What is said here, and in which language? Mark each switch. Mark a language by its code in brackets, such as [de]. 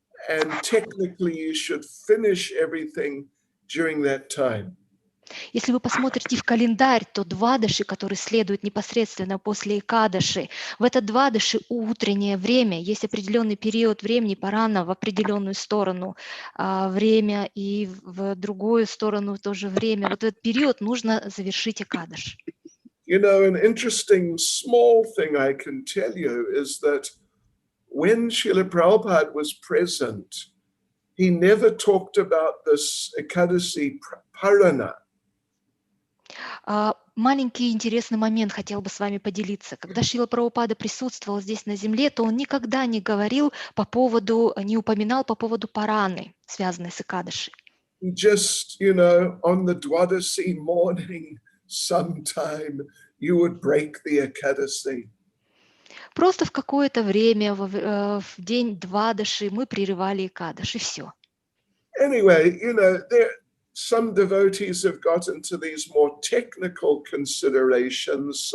[en] And technically you should finish everything during that time. [ru] Если вы посмотрите в календарь, то Двадаши, который следует непосредственно после Экадаши, в это Двадаши утреннее время, есть определенный период времени, парана в определенную сторону время и в другую сторону тоже время. Вот этот период нужно завершить Экадаш. [en] An interesting small thing I can tell you is that when Srila Prabhupada was present, he never talked about this Ekadasi Parana. [ru] маленький интересный момент хотел бы с вами поделиться. Когда Шрила Прабхупада присутствовал здесь на земле, то он никогда не говорил по поводу, не упоминал по поводу параны, связанной с Экадаши. [en] Just, you know, on the Dwadasi morning, sometime you would break the Ekadasi. [ru] Просто в какое-то время, в день Двадаши, мы прерывали Экадаши, и все. [en] Anyway, you know, some devotees have got into these more technical considerations.